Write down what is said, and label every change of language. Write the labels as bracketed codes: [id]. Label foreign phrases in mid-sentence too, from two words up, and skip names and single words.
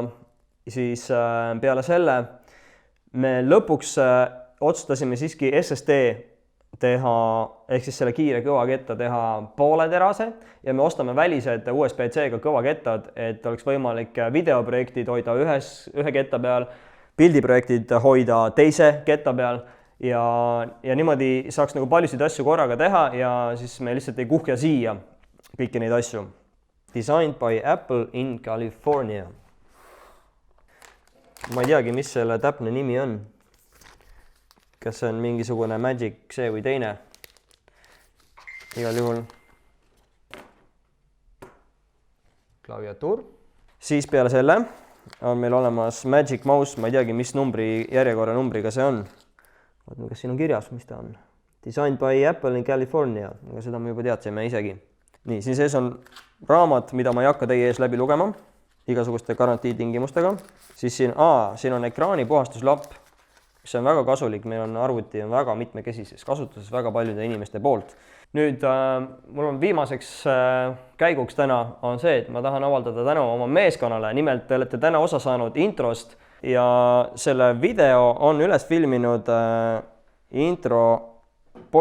[et] Siis peale selle me lõpuks otsustasime siiski SSD teha, ehk siis selle kiire kõvaketta teha pooleterase ja me ostame välised USB-C-ga kõvakettad, et oleks võimalik videoprojektid hoida ühe ketta peal, pildiprojektid hoida teise ketta peal ja niimoodi saaks nagu paljusid asju korraga teha ja siis me lihtsalt ei kuhja siia kõiki neid asju. [en] Designed by Apple in California. [et] Ma ei teagi, mis selle täpne nimi on. Kas see on mingisugune Magic see või teine? Igal juhul klaviatuur. Siis peale selle on meil olemas Magic Mouse, ma ei teagi, mis järjekorra numbriga see on. Vaatame, kas siin on kirjas, mis ta on. [en] Designed by Apple in California, [et] aga seda me juba teadsime isegi. Nii, siin sees on raamat, mida ma ei hakka teie ees läbi lugema, igasuguste garantiitingimustega. Siis siin on ekraani puhastuslapp, mis on väga kasulik, meil on arvuti on väga mitmekesises kasutuses väga paljude inimeste poolt. Nüüd, mul on viimaseks käiguks täna on see, et ma tahan avaldada tänu oma meeskonnale, nimelt te olete täna osa saanud introst ja selle video on üles filminud intro poisid.